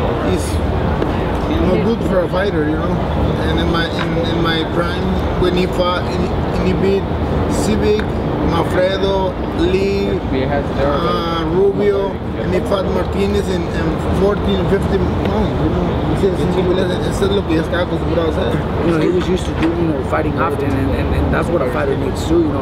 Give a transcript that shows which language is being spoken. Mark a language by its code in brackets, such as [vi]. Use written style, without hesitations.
[en] He's good for a fighter. And in my prime, when he fought, and he beat Civic, Mafredo, Lee, Rubio, and he fought Martinez in 14, 15 months. [es] Eso es lo que ya estaba acostumbrado a hacer. [en] He was used to fighting often, and that's what a fighter needs to do.